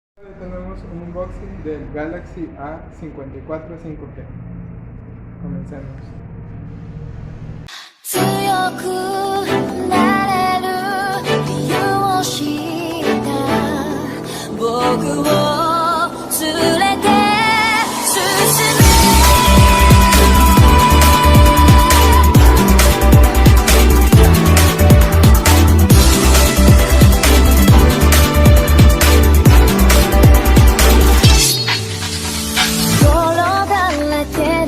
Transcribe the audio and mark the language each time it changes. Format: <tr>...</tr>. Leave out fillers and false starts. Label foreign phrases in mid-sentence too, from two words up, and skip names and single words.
<es>Tenemos un unboxing del Galaxy A54 5G. Comencemos.</es> <ja>強くなれる理由を知った僕を連れて進む泥だらけ</ja>